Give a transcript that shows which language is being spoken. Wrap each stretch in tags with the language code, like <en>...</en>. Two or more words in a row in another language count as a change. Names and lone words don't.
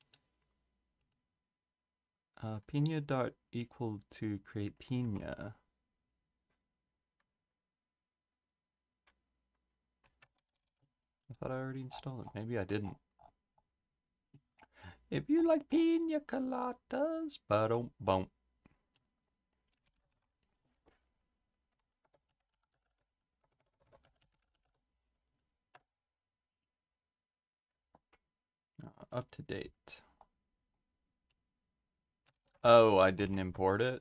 <en>Pina dot equal to create Pina. I thought I already installed it. Maybe I didn't. If you like pina coladas, ba-dum-bum. Up to date. Oh, I didn't import it?</en>